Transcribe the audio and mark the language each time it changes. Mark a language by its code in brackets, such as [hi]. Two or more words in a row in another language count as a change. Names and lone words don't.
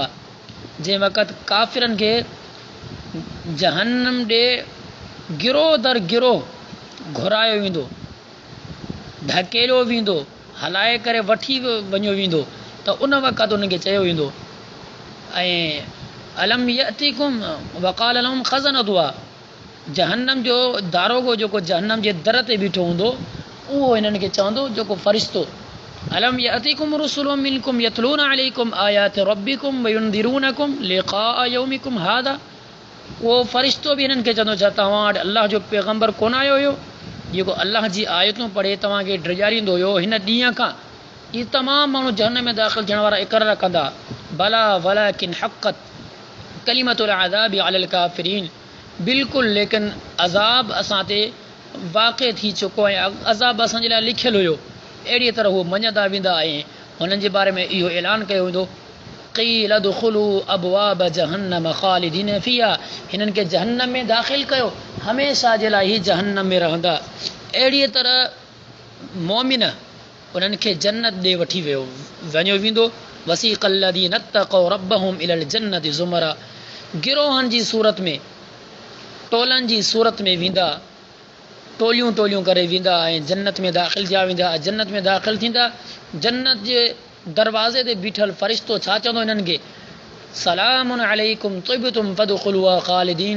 [sd] जंहिं वक़्तु काफ़िरनि खे जहन्नम ॾे गिरोह दर गिरोह घुरायो वेंदो, ढकेलियो वेंदो, हलाए करे वठी वञो वेंदो, त उन वक़्तु उनखे चयो वेंदो ऐं [ar] ألم يأتكم وقال لهم خزنتها. [sd] जहन्नम जो दारोगो जेको जहन्नम जे दर ते बीठो हूंदो उहो हिननि खे चवंदो, जेको फ़रिश्तो [ar] ألم يأتكم رسل منكم يتلون عليكم آيات ربكم وينذرونكم لقاء يومكم هذا. [sd] उहो फ़रिश्तो बि हिननि खे चवंदो, छा तव्हां वटि अल्लाह जो पैगम्बर कोन आयो हुयो जेको अल्लाह जी आयतूं पढ़े तव्हांखे ड्रिजारींदो हुयो हिन ॾींहं खां। इहे तमामु माण्हू जहन्नम में दाख़िल थियण वारा इक़रार कंदा, भला [ar] ولكن حقت كلمة العذاب على الكافرين. [sd] बिल्कुलु, लेकिन अज़ाब असां ते वाक़िअ थी चुको ऐं अज़ाब असांजे लाइ लिखियलु हुयो। अहिड़ीअ तरह उहो मञंदा वेंदा ऐं हुननि जे बारे में इहो ऐलान कयो वेंदो [ar] قيل ادخلوا أبواب جهنم خالدين فيها. [sd] हिननि खे जहन्नम में दाख़िल कयो, हमेशह जे लाइ ही जहन्नम में रहंदा। अहिड़ीअ तरह मोमिन उन्हनि खे जन्नत ॾे वठी वञो वेंदो। [ar] وسيق الذين اتقوا ربهم إلى الجنة زمرا. [sd] गिरोहनि जी सूरत में, टोलनि जी सूरत में वेंदा, टोलियूं टोलियूं करे वेंदा ऐं जन्नत में दाख़िल थिया वेंदा। जन्नत में दाख़िल थींदा, जन्नत जे दरवाज़े ते बीठल फ़रिश्तो छा चवंदो हिननि खे, [ar] سلام عليكم طبتم فادخلوها خالدين.